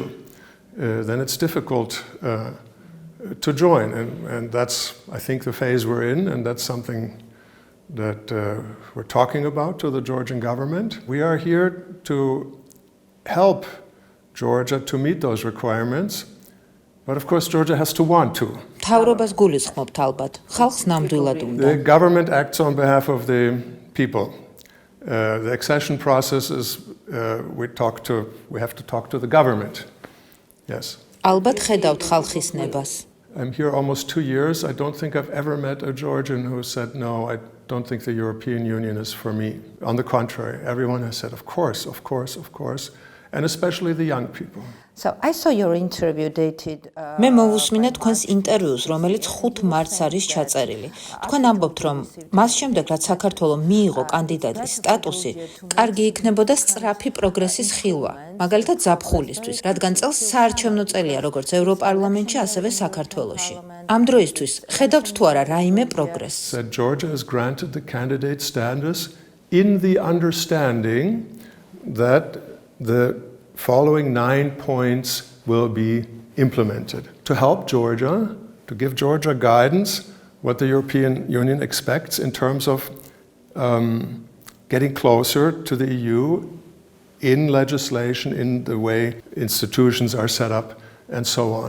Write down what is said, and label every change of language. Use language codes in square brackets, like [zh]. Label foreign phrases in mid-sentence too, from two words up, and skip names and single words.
[en] Then it's difficult to join, and that's, I think, the phase we're in, and that's something that we're talking about to the Georgian government. We are here to help Georgia to meet those requirements, but of course Georgia has to want to. [ka] მთავრობას გულისხმობთ ალბათ, ხალხს ნამდვილად უნდა. [en] The government acts on behalf of the people. The accession process is we have to talk to the government. Yes. [ka] ალბათ ხედავთ ხალხის ნებას. [en] I'm here almost 2 years. I don't think I've ever met a Georgian who said, no, I don't think the European Union is for me. On the contrary, everyone has said, of course, of course, of course, and especially the young people. So I saw your interview dated. [ka] მე მოვუსმინე თქვენს ინტერვიუს, რომელიც 5 მარტს არის ჩაწერილი. თქვენ ამბობთ, რომ მას შემდეგ, რაც საქართველოს მიიღო კანდიდატის სტატუსი, კარგი იქნებოდა სწრაფი პროგრესის ხილვა, მაგალითად ზაფხულისთვის, რადგან წელს საარჩევნო წელია როგორც ევროპარლამენტში, ასევე საქართველოში. ამ დროისთვის ხედავთ თუ არა რაიმე პროგრესს? [en] Said Georgia has granted the candidate status in the understanding that the following 9 points will be implemented to help Georgia, to give Georgia guidance what the European Union expects in terms of getting closer to the EU in legislation, in the way institutions are set up, and so on.